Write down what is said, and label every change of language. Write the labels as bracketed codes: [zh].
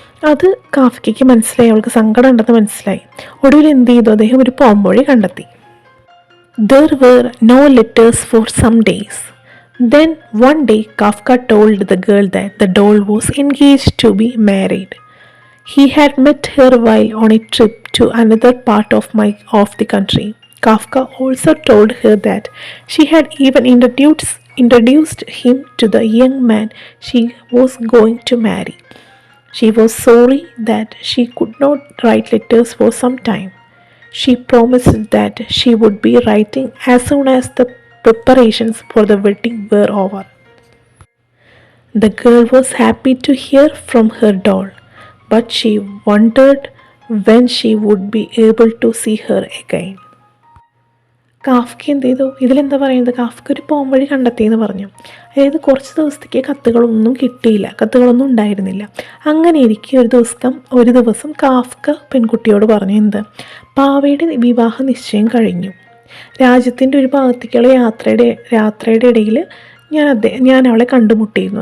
[ml] അത് കാഫ്കയ്ക്ക് മനസ്സിലായി. അവൾക്ക് സങ്കടം ഉണ്ടെന്ന് മനസ്സിലായി. ഒടുവിൽ എന്ത് ചെയ്തു? അദ്ദേഹം ഒരു പോംവഴി കണ്ടെത്തി. [en] There were no letters for some days. Then one day Kafka told the girl that the doll was engaged to be married. He had met her while on a trip to another part of the country. Kafka also told her that she had even introduced him to the young man she was going to marry. She was sorry that she could not write letters for some time. She promised that she would be writing as soon as the preparations for the wedding were over. The girl was happy to hear from her doll, but she wondered when she would be able to see her again. [ml] Kafka എന്ത് ചെയ്തു? ഇതിലെന്താ പറയുന്നത്? Kafka ഒരു പോംവഴി കണ്ടെത്തിയെന്ന് പറഞ്ഞു. അതായത് കുറച്ച് ദിവസത്തേക്ക് കത്തുകളൊന്നും കിട്ടിയില്ല, കത്തുകളൊന്നും ഉണ്ടായിരുന്നില്ല. അങ്ങനെ ഇരിക്കെ ഒരു ദിവസം കാഫ്ക പെൺകുട്ടിയോട് പറഞ്ഞു, എന്ത്? പാവയുടെ വിവാഹ നിശ്ചയം കഴിഞ്ഞു. രാജ്യത്തിൻ്റെ ഒരു ഭാഗത്തേക്കുള്ള യാത്രയുടെ ഇടയിൽ ഞാൻ അവളെ കണ്ടുമുട്ടിയിരുന്നു.